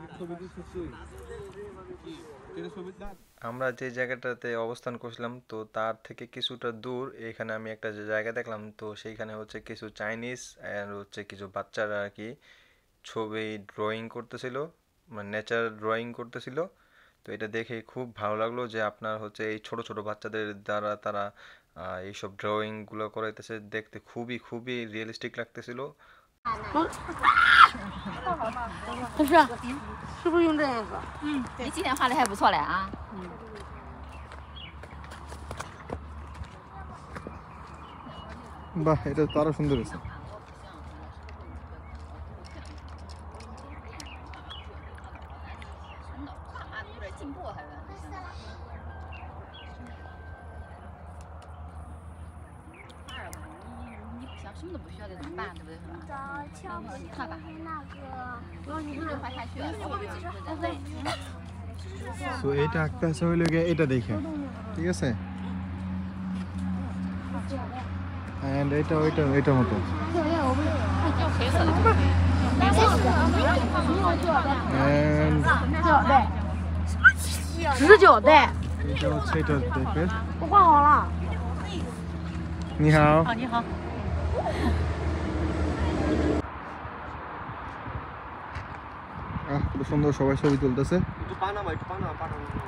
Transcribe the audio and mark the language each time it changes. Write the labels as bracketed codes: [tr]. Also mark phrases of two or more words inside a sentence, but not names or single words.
[bn] আমরা যে জায়গাটাতে অবস্থান করছিলাম তো তার থেকে কিছুটা দূর এখানে আমি একটা যে জায়গা দেখলাম, তো সেইখানে হচ্ছে কিছু চাইনিজ আর হচ্ছে কিছু বাচ্চারা আর কি ছবি ড্রয়িং করতেছিল, মানে [en] nature drawing [bn] করতেছিল। তো এটা দেখে খুব ভালো লাগলো যে আপনার হচ্ছে এই ছোট ছোট বাচ্চাদের দ্বারা তারা এইসব ড্রয়িংগুলো করাইতেছে, দেখতে খুবই খুবই রিয়েলিস্টিক লাগতেছিল। [zh] 是不是用这样子？你今天画的还不错嘞啊。 [bn] বাহ, এটা তো আরো সুন্দর হয়েছে। [zh] 什么都不需要得怎么办，对不对？你看吧，你不是画下去了， [bn] তো এটা একটা আছে হইলো গিয়ে এটা দেখে, ঠিক আছে? এন্ড এটা ওইটা এটার মতো। [zh] 19代， [bn] এটা হচ্ছে এটা দেখে। [zh] 我画好了。你好。哦，你好。 [bn] খুব সুন্দর সবাই ছবি তুলতেছে। একটু পানামা, একটু পানামা, পানামা।